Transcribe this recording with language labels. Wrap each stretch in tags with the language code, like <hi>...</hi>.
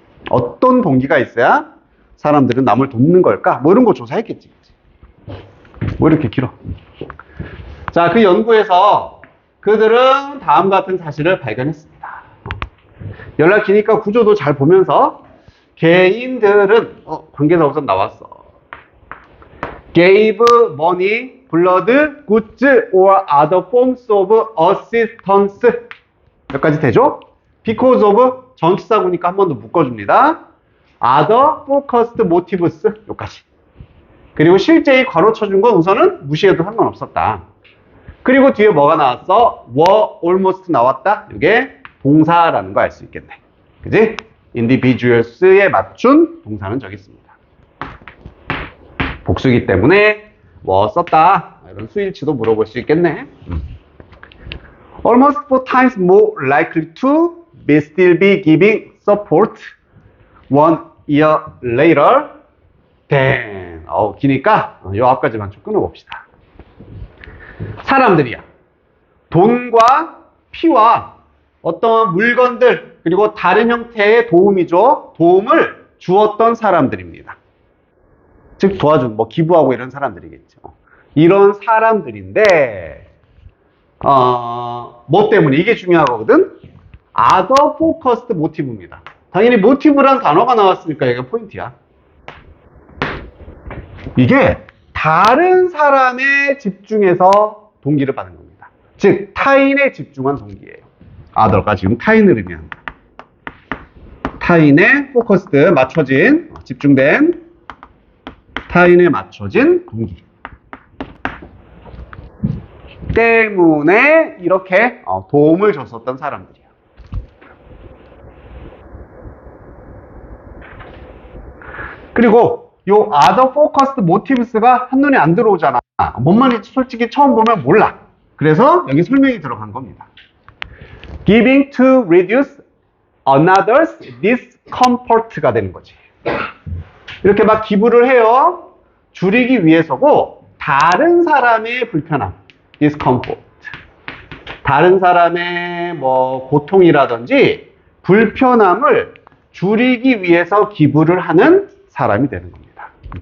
<ko>어떤 동기가 있어야 사람들은 남을 돕는 걸까? 뭐 이런 거 조사했겠지. 뭐 이렇게 길어. 자, 그 연구에서 그들은 다음 같은 사실을 발견했습니다. 연락 기니까 구조도 잘 보면서 개인들은 관계사 우선 나왔어.</ko> <en>gave money, blood, goods or other forms of assistance.</en> <ko>몇 가지 되죠?</ko> <en>because of</en> <ko>전치사구니까 한 번 더 묶어줍니다.</ko> <en>other focused motives.</en> <ko>여기까지. 그리고 실제히 괄호쳐준 건 우선은 무시해도 상관없었다. 그리고 뒤에 뭐가 나왔어?</ko> <en>were almost</en> <ko>나왔다. 이게 동사라는 거 알 수 있겠네. 그지? individuals에 맞춘 동사는 저기 있습니다. 복수기 때문에 뭐 썼다. 이런 수일치도 물어볼 수 있겠네.</ko> <en>Almost 4 times more likely to still be giving support 1 year later than.</en> <ko>기니까 요 앞까지만 좀 끊어봅시다. 사람들이야. 돈과 피와 어떤 물건들 그리고 다른 형태의 도움을 주었던 사람들입니다. 즉 도와준 뭐 기부하고 이런 사람들이겠죠. 이런 사람들인데 뭐 때문에 이게 중요하거든.</ko> <en>other focused motive입니다.</en> <ko>당연히 motive란 단어가 나왔으니까 이게 포인트야. 이게 다른 사람에 집중해서 동기를 받는 겁니다. 즉 타인에 집중한 동기예요. other가 지금 타인을 의미한다. 타인에 focused, 맞춰진, 집중된, 타인에 맞춰진 동기 때문에 이렇게 도움을 줬었던 사람들이야. 그리고 요</ko> <en>other focused motives</en> <ko>가 한눈에 안 들어오잖아. 뭔 말인지 솔직히 처음 보면 몰라. 그래서 여기 설명이 들어간 겁니다.</ko> <en>Giving to reduce another's discomfort가</en> <ko>되는 거지. 이렇게 막 기부를 해요. 줄이기 위해서고 다른 사람의 불편함, discomfort. 다른 사람의 뭐 고통이라든지 불편함을 줄이기 위해서 기부를 하는 사람이 되는 겁니다.</ko>